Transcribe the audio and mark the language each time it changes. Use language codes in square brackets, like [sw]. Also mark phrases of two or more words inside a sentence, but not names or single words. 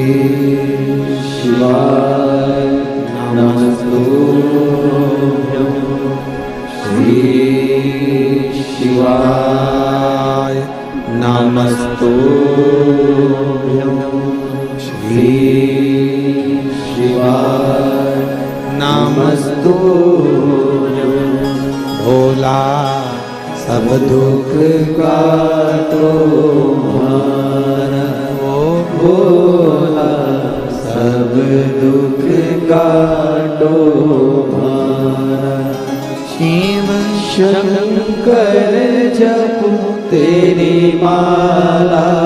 [sa] शिवाय नमस्तुभ्यं श्री शिवाय नमस्तुभ्यं श्री शिवाय नमस्तुभ्यं [hi] भोला सब दुख काटो हमारा ओ भोला सब दुख काटो हमारा शिव शंकर जपो तेरी माला